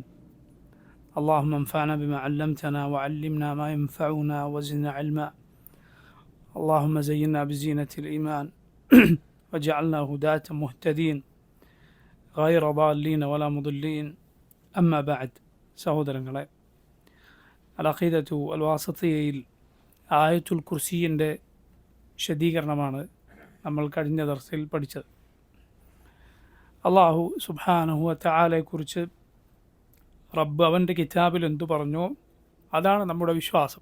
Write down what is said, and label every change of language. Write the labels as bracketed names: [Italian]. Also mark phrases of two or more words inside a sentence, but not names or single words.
[Arabic] اللهم انفعنا بما علمتنا وعلمنا ما ينفعنا وزدنا علما. اللهم زينا بزينة الإيمان وجعلنا هداة مهتدين غير ضالين ولا مضلين. أما بعد. [Malayalam] സഹോദരങ്ങളെ, അൽ-അഖീദത്തു അൽ-വാസിത്തിയയിൽ ആയത്തുൽ കുർസിയിൻ്റെ വിശദീകരണമാണ് നമ്മൾ കഴിഞ്ഞ ദർസിൽ പഠിച്ചത്. [Arabic] الله سبحانه [Malayalam] വ തആലയെക്കുറിച്ച് റബ്ബ് അവൻ്റെ കിതാബിൽ എന്തു പറഞ്ഞോ അതാണ് നമ്മുടെ വിശ്വാസം.